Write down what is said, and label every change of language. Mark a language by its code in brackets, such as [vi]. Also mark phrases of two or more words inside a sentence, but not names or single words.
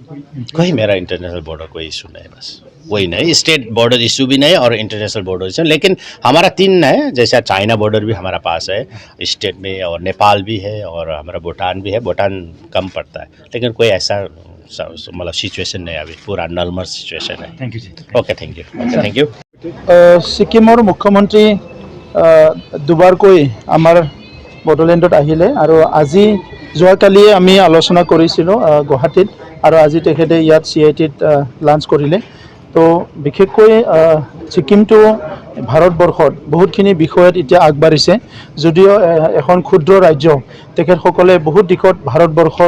[hi] कोई मेरा [en] international border [hi] कोई इशू नहीं, बस वही नहीं, [en] state border issue [hi] भी नहीं और [en] international border issue. [hi] लेकिन हमारा 3 है, जैसा [en] China border [hi] भी हमारा पास है स्टेट में और नेपाल भी है और हमारा भूटान भी है। भूटान कम पड़ता है, लेकिन कोई ऐसा मतलब सिचुएशन नहीं, अभी पूरा [en] normal situation [hi] है। [en] thank you जी। okay, thank you, thank you. [as] ছিকিমৰ মুখ্যমন্ত্ৰী দুবাৰকৈ আমাৰ বড়োলেণ্ডত আহিলে আৰু আজি যোৱাকালিয়ে আমি আলোচনা কৰিছিলোঁ গুৱাহাটীত আৰু আজি তেখেতে ইয়াত CITত লাঞ্চ কৰিলে। [en] তো [as] বিশেষকৈ ছিকিমটো ভাৰতবৰ্ষত বহুতখিনি বিষয়ত এতিয়া আগবাঢ়িছে, যদিও এখন ক্ষুদ্ৰ ৰাজ্য, তেখেতসকলে বহুত দিশত ভাৰতবৰ্ষৰ